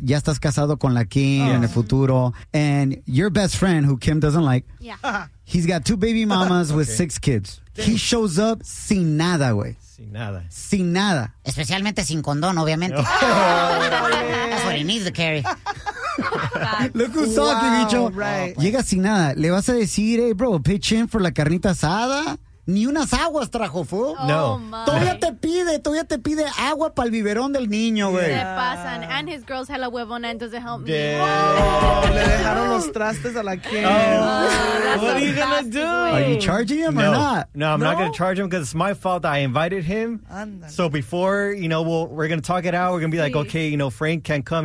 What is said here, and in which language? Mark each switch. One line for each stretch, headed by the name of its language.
Spanish: Ya estás casado con la Kim en el futuro.
English: And your best friend, who Kim doesn't like. Yeah. He's got two baby mamas with six kids. Damn. He shows up
Spanish: sin nada, güey. Sin nada. Sin nada. Especialmente sin condón, obviamente.
English: That's what he needs to carry. Look who's talking, bicho. Right.
Spanish: Llega sin nada. ¿Le vas a decir,
English: hey, bro, pitch in for
Spanish: la carnita asada? Ni unas aguas trajo, fu. No. Todavía te pide agua para el biberón del niño, güey. Se pasan.
English: And his girl's hella huevona and doesn't help me.
Spanish: Le dejaron los trastes a la Kim.
English: What are you gonna do? Are you charging him or not? No, I'm not gonna charge him because it's my fault that I invited him.
Spanish: Andale.
English: So before, you know, we're gonna talk it out. We're gonna be like, okay, you know, Frank can't come.